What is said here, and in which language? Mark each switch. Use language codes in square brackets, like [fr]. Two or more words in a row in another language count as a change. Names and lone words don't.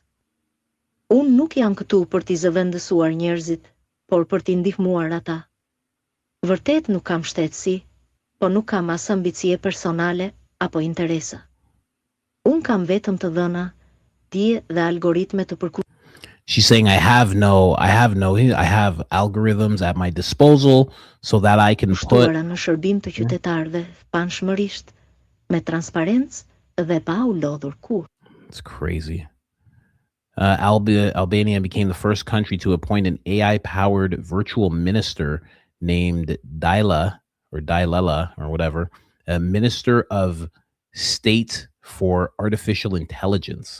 [sq] Unë nuk jam këtu për t'i zëvendësuar njerëzit, por për t'i ndihmuar ata. Vërtet nuk kam shtetësi, po nuk kam as ambicie personale apo interesa. Unë kam vetëm të dhëna, dije dhe algoritme të [en] She's saying I have algorithms at my disposal so that I can put [sq] në shërbim të qytetarëve panshmërisht, me transparencë dhe pa u lodhur kurrë. [en] It's crazy. Albania became the first country to appoint an AI-powered virtual minister named Daila or whatever, a minister of state for artificial intelligence.